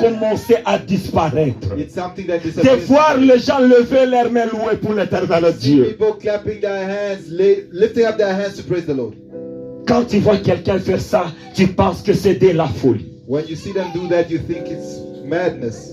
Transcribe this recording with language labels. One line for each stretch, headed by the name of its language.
French: commencé à disparaître.
English: It's something that
French: De
English: disappears.
French: voir les gens lever leurs mains louer pour l'éternel
English: See
French: Dieu.
English: people clapping their hands, lifting up their hands to praise the Lord.
French: Quand tu vois quelqu'un faire ça, tu penses que c'est de la folie.
English: When you see them do that, you think it's madness.